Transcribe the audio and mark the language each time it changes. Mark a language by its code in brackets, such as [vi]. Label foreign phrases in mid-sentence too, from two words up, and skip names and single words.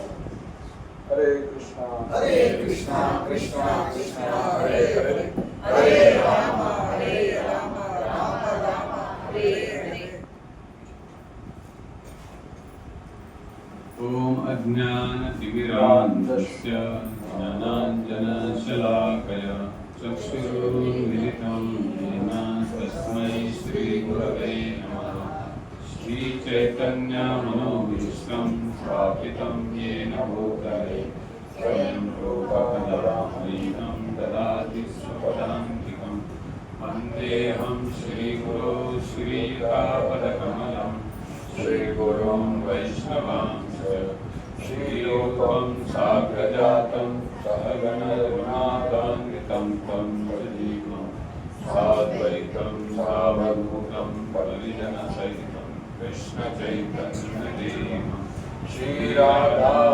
[sa] హరే కృష్ణ హరే కృష్ణ కృష్ణ కృష్ణ హరే హరే హరే రామ హరే రామ రామ రామ హరే హరే. ఓం అజ్ఞానతిమిరాంధస్య జ్ఞానాంజనశలాకయ చక్షురున్మిలితం येन तस्मै श्रीगुरवे नमः. श्रीचैतन्यमनोभीष्टं स्थापितं येन भूतले स्वयं रूपकदामहीनं ददाति स्वपदान्तिकं वन्देऽहं श्रीगुरो श्रीयुतापदकमलं श्रीगुरुं वैष्णवांश्च श्रीरूपं साग्रजातं सहगणरघुनाथान्वितं तं सजीवं साद्वैतं सावधूतं परिजनसहितं कृष्णचैतन्यदेवं श्रीराधा